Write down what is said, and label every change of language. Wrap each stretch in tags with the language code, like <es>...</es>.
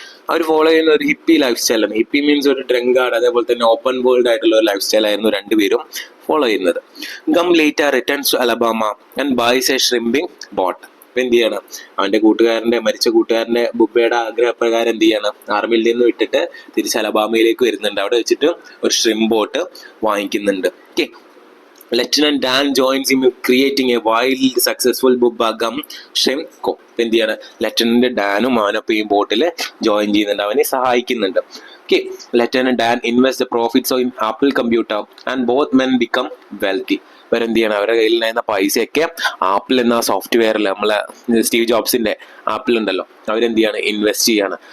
<ml>അവർ follow ചെയ്യുന്ന ഒരു hippie life സ്റ്റൈലാണ്. ഹിപ്പി മീൻസ് ഒരു ഡ്രങ്കാർഡ്, അതേപോലെ തന്നെ ഓപ്പൺ വേൾഡ് ആയിട്ടുള്ള ഒരു ലൈഫ് സ്റ്റൈൽ ആയിരുന്നു രണ്ടുപേരും ഫോളോ ചെയ്യുന്നത്.</ml> <en>Gump later returns to Alabama and buys a shrimping boat.</en> <ml>ഇപ്പൊ എന്ത് ചെയ്യാണ്, അവന്റെ മരിച്ച കൂട്ടുകാരന്റെ ബുബയുടെ ആഗ്രഹപ്രകാരം എന്ത് ചെയ്യാണ്, ആർമിയിൽ നിന്ന് വിട്ടിട്ട് തിരിച്ച് അലബാമയിലേക്ക് വരുന്നുണ്ട്. അവിടെ വെച്ചിട്ട് ഒരു shrimp boat വാങ്ങിക്കുന്നുണ്ട്.</ml> <en>Okay, Lieutenant Dan joins him in creating a wildly successful Bubba Gum Shrimp Co.</en> <ml>എന്ത് ചെയ്യാണ്, ലെഫ്റ്റനന്റ് ഡാനും അവനൊപ്പം ഈ ബോട്ടിൽ ജോയിൻ ചെയ്യുന്നുണ്ട്, അവനെ സഹായിക്കുന്നുണ്ട്.</ml> <en>Okay, lieutenant Dan invest the profits in Apple computer and both men become wealthy.</en> <ml>ഇവരെന്ത് ചെയ്യണം, അവരുടെ കയ്യിൽ നിന്ന പൈസയൊക്കെ ആപ്പിൾ എന്ന സോഫ്റ്റ്വെയറിൽ, നമ്മളെ സ്റ്റീവ് ജോബ്സിന്റെ ആപ്പിൾ ഉണ്ടല്ലോ, അവരെന്ത് ചെയ്യാണ്, ഇൻവെസ്റ്റ് ചെയ്യാണ്.</ml>